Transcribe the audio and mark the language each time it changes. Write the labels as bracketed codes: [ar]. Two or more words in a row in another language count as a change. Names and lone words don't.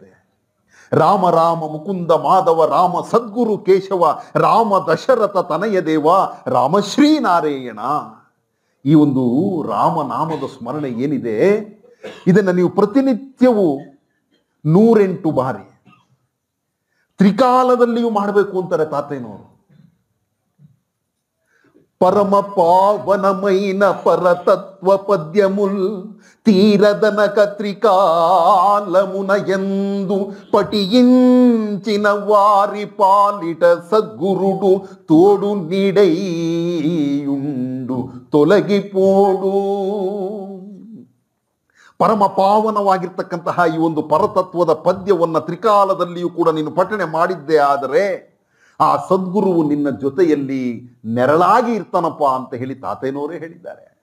[kn] ರಾಮ ರಾಮ ಮುಕುಂದ ಮಾಧವ, ರಾಮ ಸದ್ಗುರು ಕೇಶವ, ರಾಮ ದಶರಥ ತನಯ ದೇವ, ರಾಮ ಶ್ರೀನಾರಾಯಣ. ಈ ಒಂದು ರಾಮನಾಮದ ಸ್ಮರಣೆ ಏನಿದೆ ಇದನ್ನು ನೀವು ಪ್ರತಿನಿತ್ಯವೂ 108 ಬಾರಿ ತ್ರಿಕಾಲದಲ್ಲಿಯೂ ಮಾಡಬೇಕು ಅಂತಾರೆ ತಾತಯ್ಯನವರು. [te] పరమ పావనమైన పరతత్వ పద్యముల్ తీరదన కత్రికాలమున యందు పఠించిన వారి పాలిట సద్గురుడు తోడు నీడైయుండు ತೊಲಗಿಪೋಡು. [kn] ಪರಮ ಪಾವನವಾಗಿರ್ತಕ್ಕಂತಹ ಈ ಒಂದು ಪರತತ್ವದ ಪದ್ಯವನ್ನು ತ್ರಿಕಾಲದಲ್ಲಿಯೂ ಕೂಡ ನೀನು ಪಠಣೆ ಮಾಡಿದ್ದೇ ಆದರೆ ಆ ಸದ್ಗುರುವು ನಿನ್ನ ಜೊತೆಯಲ್ಲಿ ನೆರಳಾಗಿ ಇರ್ತಾನಪ್ಪ ಅಂತ ಹೇಳಿ ತಾತಯ್ಯನವರೇ ಹೇಳಿದ್ದಾರೆ.